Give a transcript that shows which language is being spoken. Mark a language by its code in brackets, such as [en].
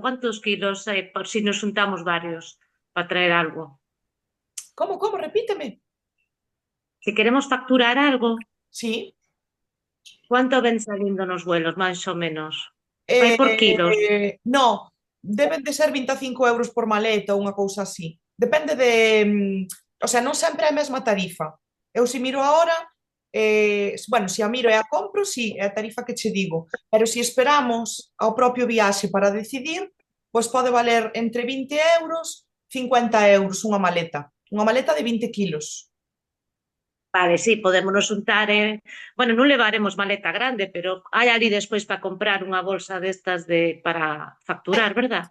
[es] ¿Cuántos kilos por si nos juntamos varios para traer algo? Como? Repíteme. Si queremos facturar algo, Sí. ¿cuánto ven saliendo nos vuelos, más o menos? [gl] Vai por kilos. No, deben de ser 25 euros por maleta ou unha cousa así. Depende de... O sea, non sempre é a mesma tarifa. Eu se miro agora, bueno, se a miro e a compro, sí, é a tarifa que che digo. Pero se esperamos ao propio viaxe para decidir, pois pode valer entre 20 euros, 50 euros unha maleta. Unha maleta de 20 kilos. Vale, sí, podémonos juntar. Bueno, non levaremos maleta grande, pero hai ali despois para comprar unha bolsa destas para facturar, verdad?